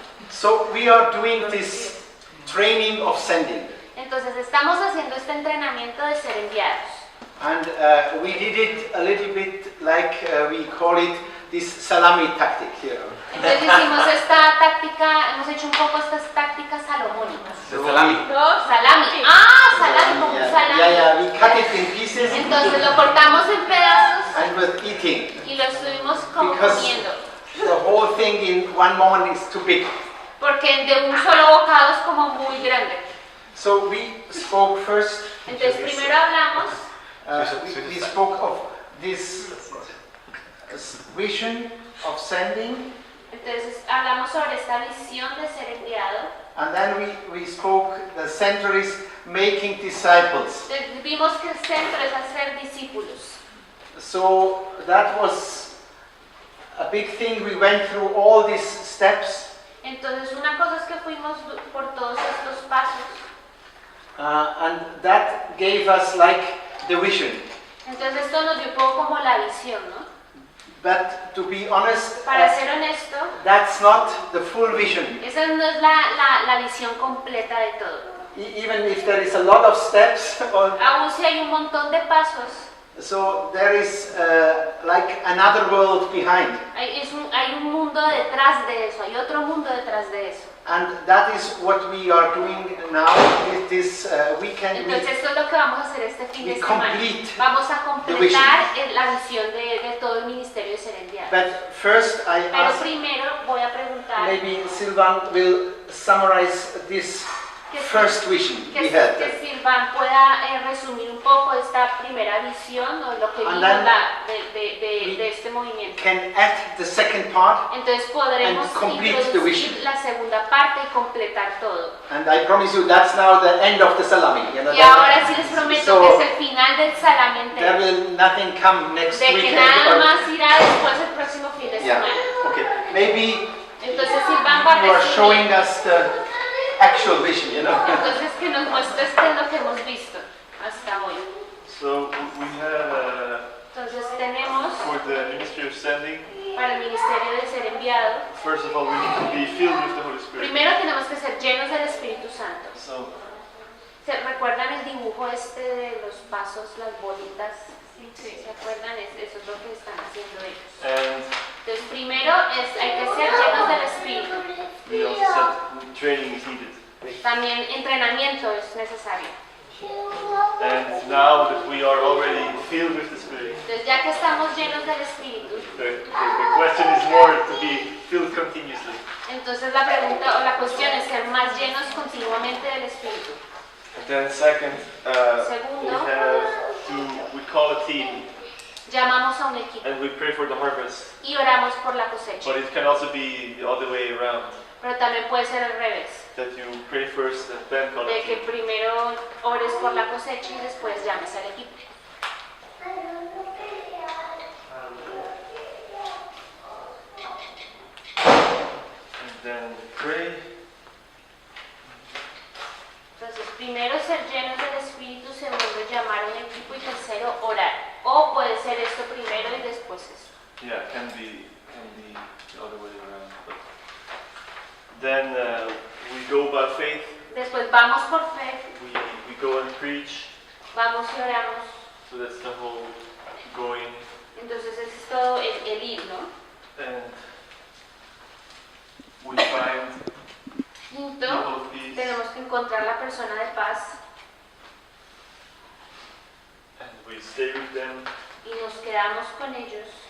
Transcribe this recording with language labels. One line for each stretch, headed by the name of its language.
English: So we are doing this training of sending.
Spanish: Entonces estamos haciendo este entrenamiento de ser enviados.
English: And we did it a little bit like we call it this salami tactic, you know.
Spanish: Entonces hicimos esta táctica, hemos hecho un poco estas tácticas salomónicas.
English: Salami.
Spanish: No, salami. Ah, salami, como un salami.
English: Yeah, we cut it in pieces.
Spanish: Entonces lo cortamos en pedazos
English: And we're eating.
Spanish: y lo estuvimos como
English: Because
Spanish: comiendo.
English: the whole thing in one moment is too big.
Spanish: Porque de un solo bocado es como muy grande.
English: So we spoke first.
Spanish: Entonces primero hablamos.
English: We spoke of this vision of sending.
Spanish: Entonces hablamos sobre esta visión de ser enviado.
English: And then we spoke, the center is making disciples.
Spanish: Entonces, vimos que el centro es hacer discípulos.
English: So that was a big thing. We went through all these steps.
Spanish: Entonces una cosa es que fuimos por todos estos pasos.
English: And that gave us like the vision.
Spanish: Entonces esto nos dio un poco como la visión, ¿no?
English: But to be honest,
Spanish: Para ser honesto,
English: that's not the full vision.
Spanish: esa no es la visión completa de todo.
English: Even if there is a lot of steps,
Spanish: Aún si hay un montón de pasos,
English: so there is like another world behind.
Spanish: hay un mundo detrás de eso, hay otro mundo detrás de eso.
English: And that is what we are doing now with this weekend.
Spanish: Entonces esto es lo que vamos a hacer este fin de semana. Vamos a completar la visión de todo el ministerio de ser enviado.
English: But first I
Spanish: Pero
English: ask,
Spanish: primero voy a preguntar
English: maybe Silvan will summarize this first vision we had.
Spanish: que Silvan pueda resumir un poco esta primera visión o lo que vimos de este movimiento.
English: Can add the second part.
Spanish: Entonces podremos
English: And complete the
Spanish: introducir
English: vision.
Spanish: la segunda parte y completar todo.
English: And I promise you that's now the end of the salami. You know,
Spanish: Y ahora sí les prometo
English: so
Spanish: que es el final del salami
English: there
Spanish: entero.
English: will nothing come next
Spanish: De que
English: weekend.
Spanish: nada
English: or-
Spanish: más irá después el próximo fin de
English: Yeah.
Spanish: semana.
English: Okay. Maybe
Spanish: Entonces Silvan va a
English: you are showing
Spanish: resumir.
English: us the actual vision, you know.
Spanish: Entonces que nos muestres qué es lo que hemos visto hasta hoy.
English: So we have
Spanish: Entonces tenemos
English: for the ministry of sending.
Spanish: para el ministerio de ser enviado.
English: First of all, we need to be filled with the Holy Spirit.
Spanish: Primero tenemos que ser llenos del Espíritu Santo.
English: So
Spanish: ¿Se recuerdan el dibujo este de los pasos, las bolitas? ¿Se acuerdan? Eso es lo que están haciendo ellos.
English: and
Spanish: Entonces primero hay que ser llenos del Espíritu.
English: we also said training is needed.
Spanish: También entrenamiento es necesario.
English: And now that we are already filled with the Spirit,
Spanish: Entonces ya que estamos llenos del Espíritu,
English: the question is more to be filled continuously.
Spanish: entonces la pregunta o la cuestión es ser más llenos continuamente del Espíritu.
English: And then second,
Spanish: Segundo,
English: we call a team
Spanish: llamamos a un equipo
English: and we pray for the harvest.
Spanish: y oramos por la cosecha.
English: But it can also be the other way around,
Spanish: Pero también puede ser al revés,
English: that you pray first and then call a
Spanish: de que
English: team.
Spanish: primero ores por la cosecha y después llames al equipo.
English: And then pray.
Spanish: Entonces, primero ser llenos del Espíritu, segundo llamar a un equipo y tercero orar. O puede ser esto primero y después esto.
English: Yeah, can be the other way around. But then we go by faith.
Spanish: Después vamos por fe,
English: We go and preach.
Spanish: vamos y oramos.
English: So that's the whole going.
Spanish: Entonces ese es todo el ir, ¿no?
English: And we find
Spanish: Quinto,
English: people of peace.
Spanish: tenemos que encontrar la persona de paz
English: And we stay with them.
Spanish: y nos quedamos con ellos.